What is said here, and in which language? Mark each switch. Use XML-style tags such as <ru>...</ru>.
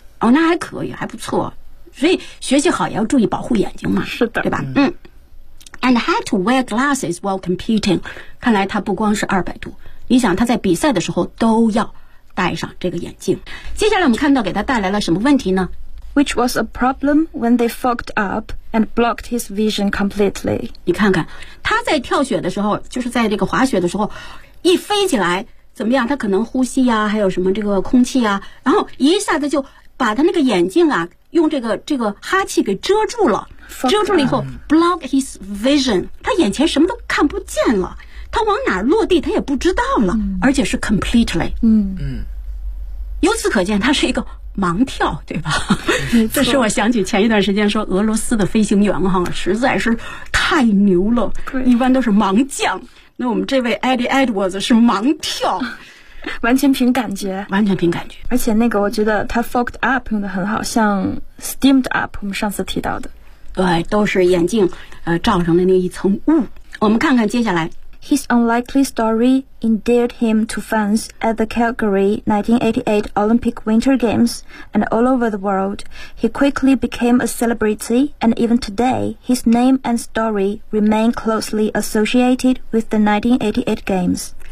<zh>哦，那还可以，还不错。所以学习好也要注意保护眼睛嘛。是的，对吧？嗯。</zh> <en>And had to wear glasses while competing。</en> <zh>看来他不光是200度，你想他在比赛的时候都要戴上这个眼镜。接下来我们看到给他带来了什么问题呢</zh> <en>？Which was a problem when they fogged up and blocked his vision completely。</en> <zh>你看看他在跳雪的时候，就是在这个滑雪的时候，一飞起来。怎么样他可能呼吸啊还有什么这个空气啊然后一下子就把他那个眼镜啊用这个哈气给遮住了遮住了以后</zh> <en>block his vision</en> <zh>他眼前什么都看不见了他往哪落地他也不知道了，嗯，而且是 completely 嗯嗯由此可见他是一个盲跳对吧这是我想起前一段时间说俄罗斯的飞行员哈实在是太牛了一般都是盲降那我们这位 Eddie Edwards 是盲跳完全凭感觉完全凭感觉而且那个我觉得他</zh> <en>fogged up</en> <zh>用得很好像</zh> <en>steamed up</en> <zh>我们上次提到的对都是眼镜罩上的那一层雾我们看看接下来</zh> <en>His unlikely story endeared him to fans at the Calgary 1988 Olympic Winter Games and all over the world He quickly became a celebrity and even today his name and story remain closely associated with the 1988 Games</en>